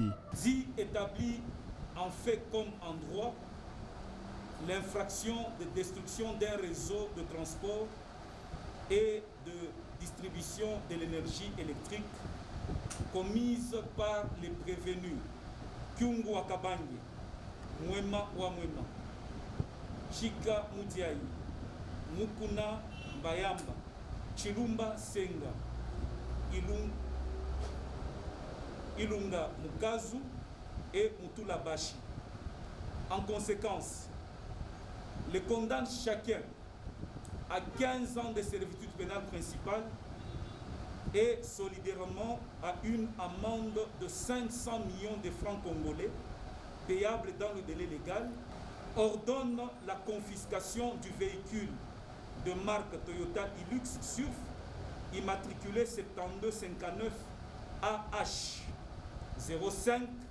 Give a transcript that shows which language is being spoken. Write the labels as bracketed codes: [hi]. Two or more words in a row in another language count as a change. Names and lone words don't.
[fr] Si établit en fait comme en droit l'infraction de destruction d'un réseau de transport et de distribution de l'énergie électrique commise par les prévenus Kyungu Wakabangi, Mwema wa Mwema, Chika Mutiaï, Mukuna Bayamba, Chilumba Senga, Ilunga Mukazu et Mutula Bashi. En conséquence, les condamne chacun à 15 ans de servitude pénale principale et solidairement à une amende de 500 millions de francs congolais payable dans le délai légal, ordonne la confiscation du véhicule de marque Toyota Hilux Surf immatriculé 7259 AH 05,